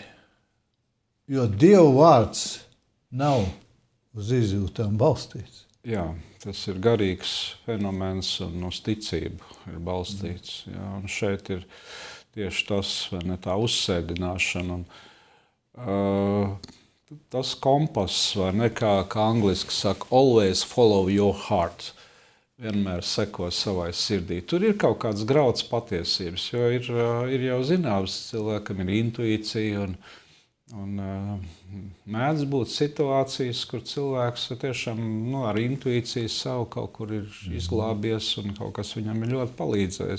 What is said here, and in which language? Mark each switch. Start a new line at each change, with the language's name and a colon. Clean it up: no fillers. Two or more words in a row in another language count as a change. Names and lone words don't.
Latvian: Jo Dieva vārds nav uz izjūtām balstīts. Jā, tas ir garīgs fenomens un uz ticību ir balstīts. Jā, un šeit ir tieši tas, vai ne, tā uzsēdināšana. Tas kompass, vai ne, kā angliski saka,
English: always follow your heart.
Latvian: Vienmēr seko savai sirdī. Tur ir kaut kāds grauds patiesības, jo ir jau zināms, cilvēkam ir intuīcija un mēdz būt situācijas, kur cilvēks tiešām ar intuīciju savu kaut kur ir izglābies un kaut kas viņam ir ļoti palīdzējis.